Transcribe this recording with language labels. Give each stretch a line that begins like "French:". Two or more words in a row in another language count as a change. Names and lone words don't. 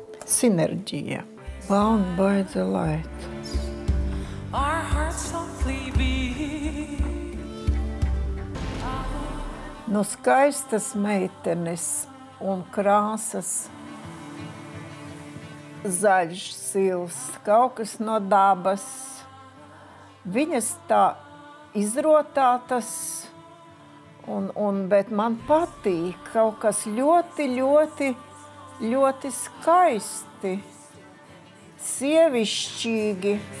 Latvian: Sinerģija.
English: Bound by the light. Our hearts softly beat.
Latvian: No skaistas meitenes un krāsas, zaļš sils, kaut kas no dabas. Viņas tā izrotātas, bet man patīk kaut kas ļoti, ļoti, ļoti skaisti, sievišķīgi.